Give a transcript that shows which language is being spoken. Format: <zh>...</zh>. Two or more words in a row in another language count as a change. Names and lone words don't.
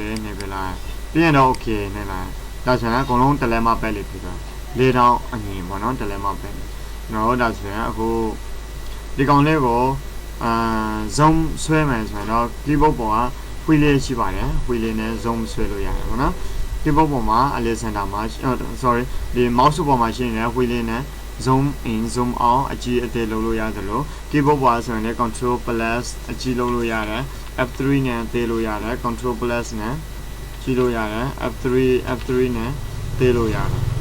<my>လည်းနှိပ်ပြလိုက်ပြီးရင်တော့ okay နှိပ်လိုက်ဒါဆိုရင်အကောင်လုံးတလဲမပဲလေးဖြစ်သွားလေးတောင်းအငင်ပေါ့နော်တလဲမပဲကျွန်တော်တို့ဒါဆိုရင်အခု ဒီကောင်လေးကိုzoom ဆွဲမယ်ဆိုရင်တော့ keyboard ပေါ်က wheel လေးရှိပါတယ် wheel လေးနဲ့ zoom ဆွဲလို့ရတယ်ပေါ့နော် keyboard ပေါ်မှာ</my> <en>alert center</en> <my>မှာ sorry ဒီ mouse ပေါ်မှာရှိနေတဲ့ wheel လေးနဲ့</my> <en>zoom in zoom out</en> <my>အကြီးအသေးလုပ်လို့ရတယ်လို့ keyboard ပေါ်ဆိုရင်လည်း</my> <en>control plus</en> <my>အကြီးလုပ်လို့ရတယ် F3 နဲ့သေးလို့ရတယ်</my> <en>control plus</en> <my>နဲ့ကြီးလို့ရတယ် F3 နဲ့သေးလို့ရတယ်</my>